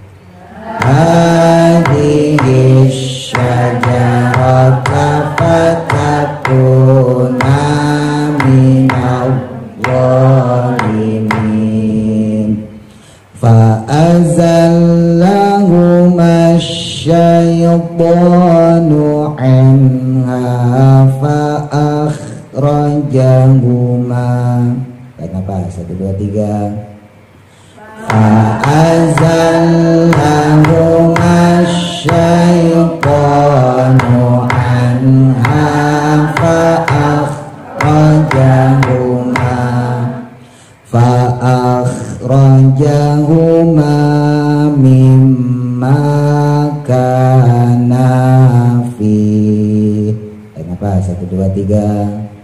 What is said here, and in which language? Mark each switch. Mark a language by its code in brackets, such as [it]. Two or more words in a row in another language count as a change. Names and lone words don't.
[ar] هذه الشجرة فتكونا من الظالمين. فأزلهما الشيطان عنها فأخرجهما. Kenapa? 1 2 3. فأزلهما الشيطان عنها فأخرجهما مما كان في. [bjn] Kenapa? 1 2 3.